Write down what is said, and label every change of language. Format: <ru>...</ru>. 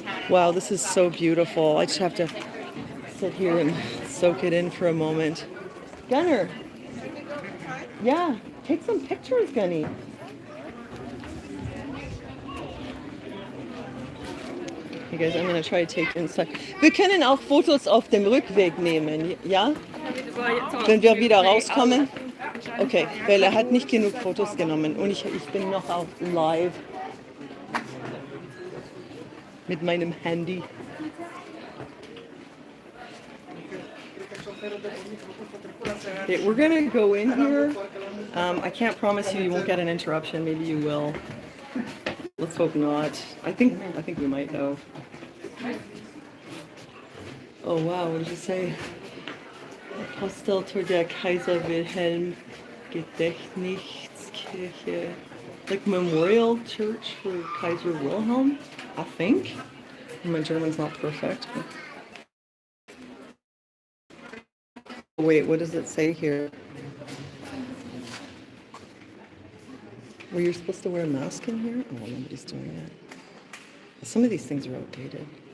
<en>Wow, this is so beautiful. I just have to sit here and soak it in for a moment. Gunnar. Yeah, take some pictures, Gunny. Okay, guys, I'm going to try to take inside.</en> <de>Wir können auch Fotos auf dem Rückweg nehmen, ja? Wenn wir wieder rauskommen? Okay, weil er hat nicht genug Fotos genommen und ich bin noch auf live mit meinem Handy.</de> <en>Okay, we're gonna go in here. I can't promise you won't get an interruption. Maybe you will. Let's hope not. I think we might though. Oh wow, what does it say?</en> <de>Aposteltor der Kaiser Wilhelm Gedächtniskirche.</de> <en>Like memorial church for Kaiser Wilhelm, I think. My German's not perfect. Wait, what does it say here? Were you supposed to wear a mask in here? Oh, nobody's doing it. Some of these things are outdated.</en>